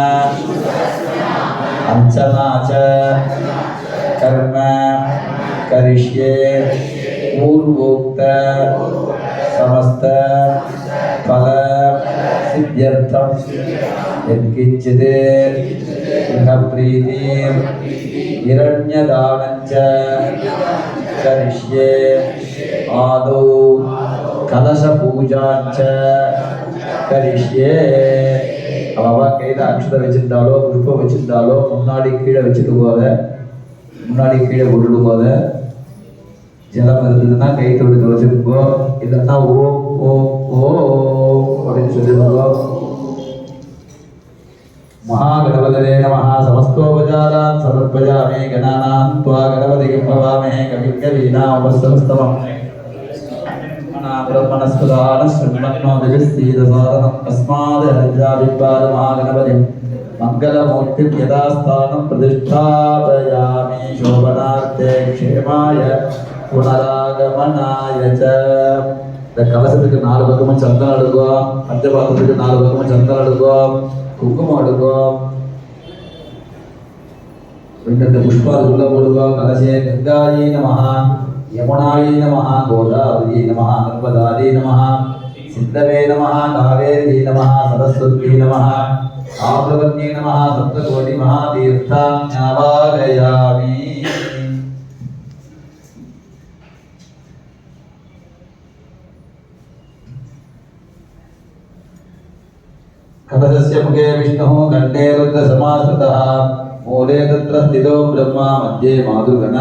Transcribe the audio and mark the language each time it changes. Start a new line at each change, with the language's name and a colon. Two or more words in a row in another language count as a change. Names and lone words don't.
Sanskrit: अर्चना च कर्म करिष्ये पूर्वोक्त समस्त फल सिद्ध्यर्थम यत्किंचित् गृहप्रीति हिरण्यदानं च करिष्ये आदौ कलश पूजा च करिष्ये
Tamil: அவ கையில அக்ஷதை வச்சிருந்தாலோ புஷ்பம் வச்சிருந்தாலோ முன்னாடி கீழே வச்சுட்டு போத முன்னாடி கீழே கொண்டுட்டு போத ஜலம் இருந்ததுன்னா கை தொழுது வச்சிருக்கோ இல்லைன்னா ஓ ஓ ஓ அப்படின்னு சொல்லிருக்கோ
Sanskrit: महागणपतये नमः समस्तोपचारान् समर्पयामि गणानां त्वा गणपतिं भवामहे कविं कवीनामुपस्थमस्तमम् ब्रह्मणस्पदानः शृण्वन्नो दिविस्तीदसादनम् अस्माद् हरिद्राभिपाद महागणपतिं मङ्गलमूर्तिं यथास्थानं प्रतिष्ठापयामि शोभनार्थे क्षेमाय पुनरागमनाय च
Tamil: இந்த கலசத்துக்கு 4 பக்கமும் சந்தனம் அடுக்குவோம், பஞ்சபாத்திரத்துக்கு 4 பக்கமும் சந்தனம் அடுக்குவோம், குங்குமம் அடுக்குவோம், ரெண்டு புஷ்பம் அதுக்குள்ள போடுவோம்.
Sanskrit: कलशे गङ्गायै नमः, यमुनायै नमः, गोदावरी नमः, नर्मदायै नमः, सिन्धवे नमः, कावेरी नमः, सरस्वती नमः, आप्रवत्यै नमः, सप्तकोटि महातीर्थान् आवाहयामि. कलशस्य मुखे विष्णुः कंठे रुद्रसमाश्रितः मूले तत्र स्थितो ब्रह्मा मध्ये मातृगणा